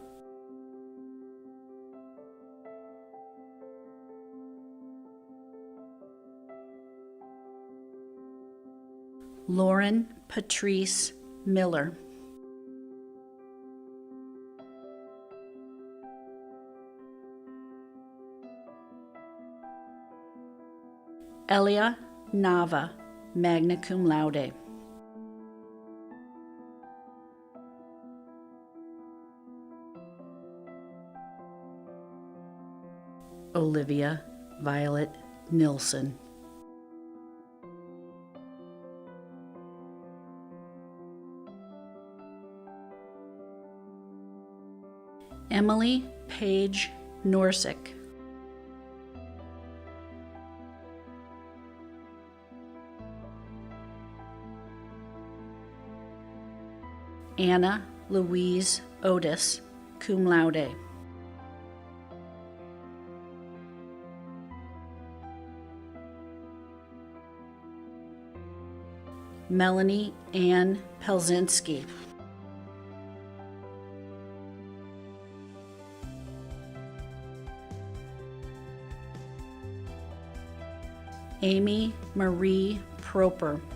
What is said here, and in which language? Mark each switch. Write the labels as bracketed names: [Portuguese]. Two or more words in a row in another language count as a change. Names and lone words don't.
[English] Lauren Patrice Miller. Elia Nava, [Latin] magna cum laude. [English] Olivia Violet Nilsson. Emily Page Norsik. Anna Louise Otis, [Latin] cum laude. [English] Melanie Ann Pelzinski. Amy Marie Proper.